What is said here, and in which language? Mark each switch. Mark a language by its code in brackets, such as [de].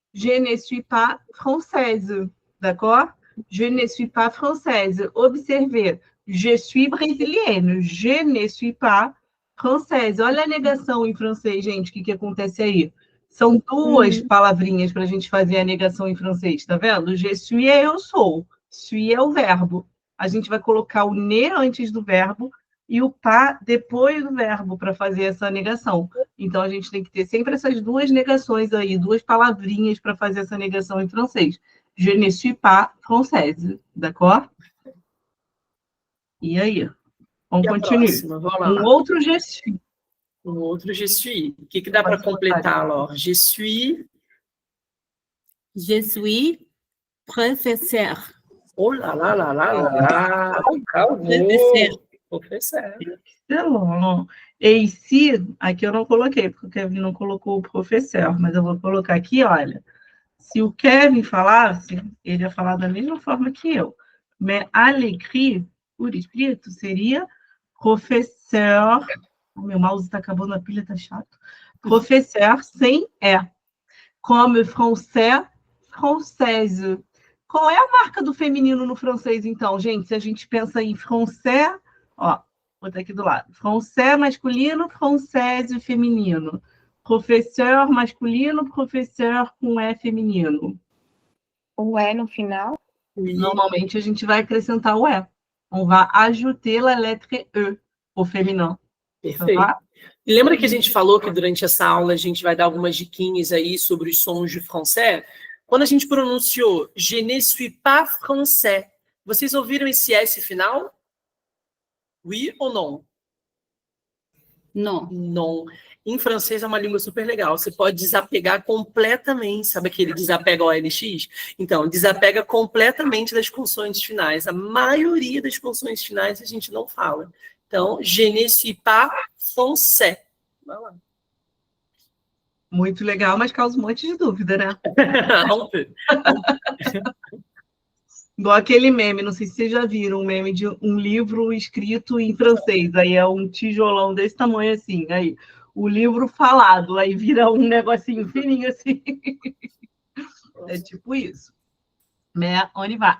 [fr] Je ne suis pas française. D'accord? Je ne suis pas française. Observez. Je suis brésilienne. Je ne suis pas française. [pt] Olha a negação em francês, gente. O que acontece aí? São duas palavrinhas para a gente fazer a negação em francês, tá vendo? [fr] Je suis [pt] é eu sou. Suis é o verbo. A gente vai colocar o ne antes do verbo e o pas depois do verbo para fazer essa negação. Então, a gente tem que ter sempre essas duas negações aí, duas palavrinhas para fazer essa negação em francês. [fr] Je ne suis pas française, d'accord? [pt] E aí? Vamos continuar. Um outro [fr] je suis. [pt] Um outro [fr] je suis. [pt] O que dá para completar, Laure? [fr] Je suis professeur. Oh lá lá lá lá lá. Professeur. [pt] Excelente. E [fr] ici, [pt] aqui eu não coloquei, porque o Kevin não colocou o professor, mas eu vou colocar aqui, olha. Se o Kevin falasse, ele ia falar da mesma forma que eu. Mas [fr] à l'écrit, [pt] por escrito, seria professeur. O meu mouse está acabando, a pilha está chato. Professeur sem E. [fr] Comme français, française. [pt] Qual é a marca do feminino no francês, então, gente? Se a gente pensa em français, ó, vou botar aqui do lado. Français masculino, française feminino. Professeur masculino, professeur com E feminino. O E no final? Normalmente a gente vai acrescentar o E. [fr] On va ajouter la lettre E au féminin. [pt] Perfeito. Tá? E lembra que a gente falou que durante essa aula a gente vai dar algumas diquinhas aí sobre os sons de français? Quando a gente pronunciou [fr] je ne suis pas français, [pt] vocês ouviram esse S final? [fr] Oui [pt] ou não? Não. Não. Em francês é uma língua super legal. Você pode desapegar completamente. Sabe aquele desapega OLX? Então, desapega completamente das consoantes finais. A maioria das consoantes finais a gente não fala. [fr] Então, je ne suis pas français. [pt] Vai lá. Muito legal, mas causa um monte de dúvida, né? Igual aquele meme, não sei se vocês já viram, um meme de um livro escrito em francês. Aí é um tijolão desse tamanho assim. Aí o livro falado, aí vira um negocinho fininho assim. É tipo isso. Né? Onde vai?